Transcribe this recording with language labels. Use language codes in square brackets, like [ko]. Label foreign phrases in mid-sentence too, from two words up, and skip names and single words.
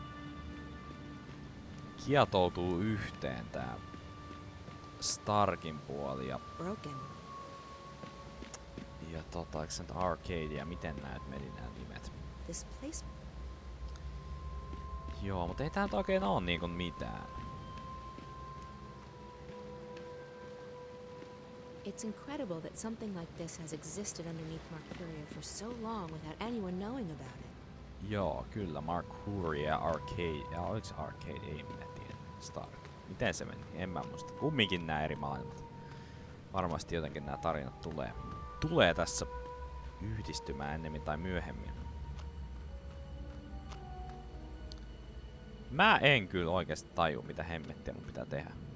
[fi] Kietoutuu yhteen tää Starkin puoli ja... [en] Broken. [fi] Ja eikö se nyt Arcade ja miten näet meni nää nimet? [en] This place. [fi] Joo, mutta ei tää nyt oikein oo niinku mitään. [en] It's incredible that something like this has existed underneath Mercuria for so long without anyone knowing about it. [fi] Joo, kyllä, Mercuria, Arcade... Ja oliko se Arcade? Ei minä tiedä. Stark. Miten se meni? En mä muista. Kumminkin nää eri maailmat. Varmasti jotenkin nää tarinat tulee tässä yhdistymään ennemmin tai myöhemmin. Mä en kyllä oikeesti taju, mitä hemmettiä mun pitää tehdä.